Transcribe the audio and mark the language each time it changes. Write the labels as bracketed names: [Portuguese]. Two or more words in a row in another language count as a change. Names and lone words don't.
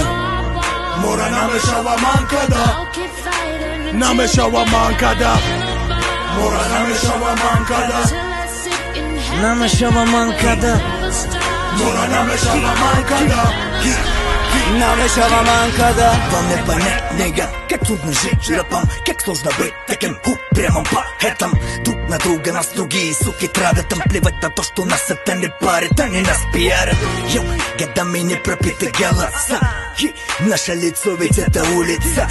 [Tajik] мора намешавам када намешавам када мора намешавам када намешавам када мора намешавам када намешавам када [Russian] Вам не понять, нега, как трудно жить рэпом, как сложно быть таким упрямым поэтом. Друг на друга нас другие суки травят, им плевать на то, что нас это не парит, они нас пиарят. Йоу, годами не пропиты голоса, наше лицо ведь это улица.